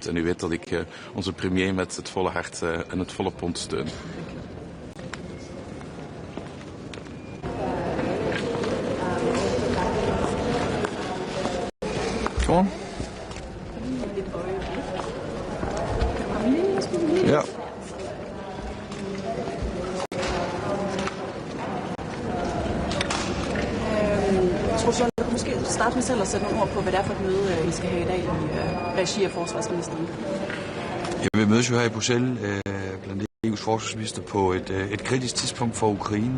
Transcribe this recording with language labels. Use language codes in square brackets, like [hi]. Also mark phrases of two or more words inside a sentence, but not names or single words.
[nl] En u weet dat ik onze premier met het volle hart en het volle pond steun. Gewoon? Ja. [da] Måske starte med selv at sætte nogle ord på, hvad det er for et møde, I skal have i dag i regi af forsvarsministeren. Vi mødes jo her i Bruxelles blandt EU's forsvarsminister på et kritisk tidspunkt for Ukraine.